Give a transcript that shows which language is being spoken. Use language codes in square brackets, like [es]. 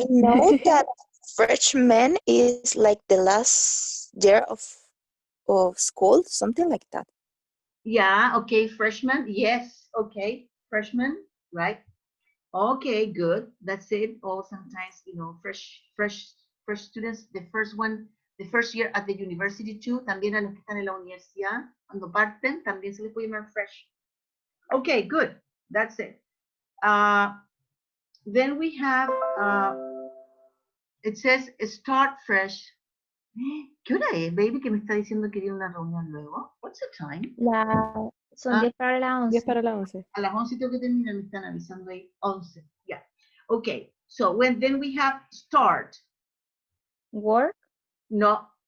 [en] I know that freshman is like the last year of school, something like that. Yeah, okay, freshman, yes, okay, freshman, right? Okay, good, that's it. Or sometimes, you know, fresh students, the first year at the university too, [es] también a los que están en la universidad, cuando parten, también se les puede llamar fresh. [en] Okay, good, that's it. Then we have, it says start fresh. [es] ¿Qué hora es, baby, que me está diciendo que tiene una reunión luego? [en] What's the time? [es] Son 10 para las 11. 10 para las 11. A las 11 tengo que terminar, me están avisando ahí. [en] 11, yeah. Okay, so then we have start. Work? No.